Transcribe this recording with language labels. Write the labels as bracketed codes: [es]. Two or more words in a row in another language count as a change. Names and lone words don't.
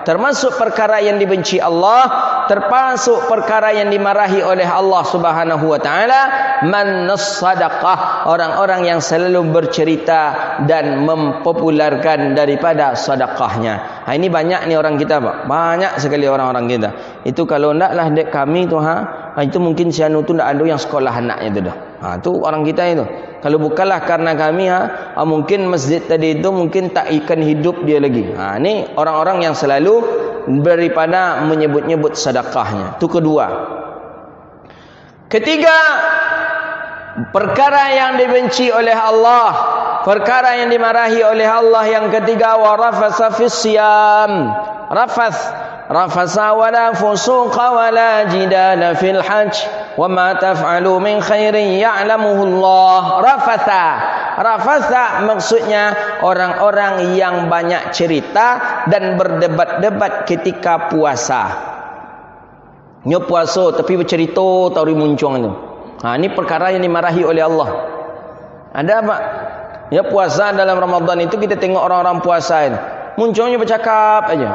[id] Termasuk perkara yang dibenci Allah, termasuk perkara yang dimarahi oleh Allah [ar] سبحانه وتعالى, [id] sadaqah, orang-orang yang selalu bercerita dan mempopularkan daripada sedekahnya. Ini banyak ni orang kita, Pak. Banyak sekali orang-orang kita. [min] Itu kalau ndaklah dek kami tu itu mungkin si anu tu ndak ada yang sekolah anaknya tu dah. Tu orang kita itu. [id] Kalau bukanlah karena kami mungkin masjid tadi itu mungkin tak ikan hidup dia lagi. Ini orang-orang yang selalu daripada menyebut-nyebut sedekahnya. Itu kedua. Ketiga, perkara yang dibenci oleh Allah, perkara yang dimarahi oleh Allah. Yang ketiga, [ar] و رفث في الصيام. رفث ولا فسوق ولا جدال في الحج وما تفعلوا من خير يعلمه الله. [id] Rafasa maksudnya orang-orang yang banyak cerita dan berdebat-debat ketika puasa. [min] Nyo puasa tapi bercerita tauri muncung tu. [id] Ini perkara yang dimarahi oleh Allah. Ada Pak? Ya, puasa dalam Ramadan itu kita tengok orang-orang puasa itu munculnya bercakap aja.